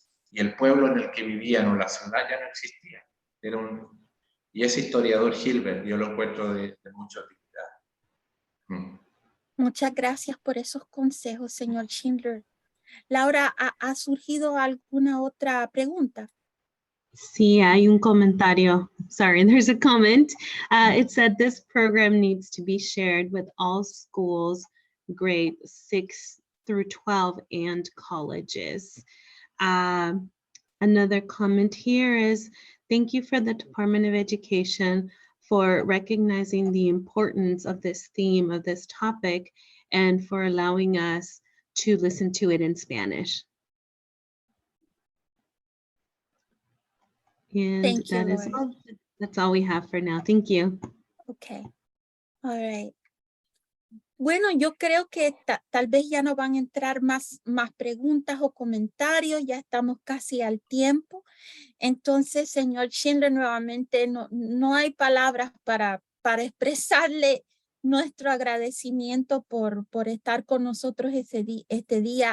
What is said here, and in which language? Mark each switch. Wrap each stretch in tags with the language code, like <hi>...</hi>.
<es>Y el pueblo en el que vivían o la ciudad ya no existía. Y ese historiador Hilbert, yo lo encuentro de mucha utilidad. Muchas gracias por esos consejos, señor Schindler. Laura, ¿ha surgido alguna otra pregunta? Sí, hay un comentario.</es> <en>Sorry, there's a comment. It said this program needs to be shared with all schools, grade 6 through 12 and colleges. Another comment here is, thank you for the Department of Education for recognizing the importance of this theme, of this topic, and for allowing us to listen to it in Spanish. And Thank you, that is Laura. all. That's all we have for now. Thank you. Okay. All right.</en> <es>Bueno, yo creo que tal vez ya no van a entrar más preguntas o comentarios, ya estamos casi al tiempo. Entonces, señor Schindler, nuevamente no hay palabras para expresarle nuestro agradecimiento por estar con nosotros este día.</es>